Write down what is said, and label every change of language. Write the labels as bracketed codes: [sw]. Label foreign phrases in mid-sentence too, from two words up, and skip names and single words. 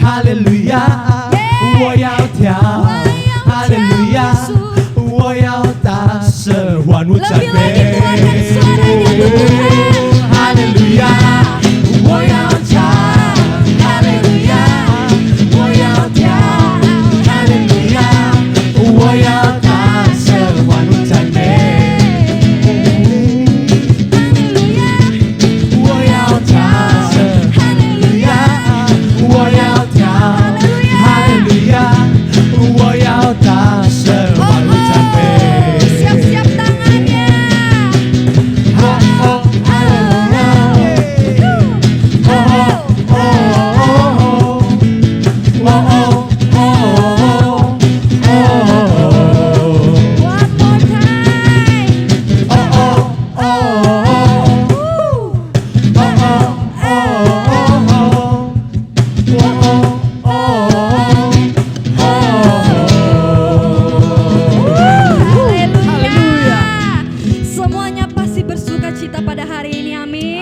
[zh] 路亚，我要跳，哈利路亚，我要大声欢呼赞 [id] Lebih lagi [zh] 美， [id] keluarkan suaranya untuk Tuhan. [zh] 哈利路亚，我要唱，哈利路亚，我要跳，哈利路亚，我要大声欢呼赞美。我要大声，哈利路亚！我要跳，哈利路亚！我要大声欢呼赞美。 [id] Siap-siap tangannya. [zh] 哦哦哈利路亚！哦哦哦哦哦哦哦 [en] One more time. 哦哦哦。 [id] Haleluya. Semuanya pasti bersuka cita pada hari ini, amin.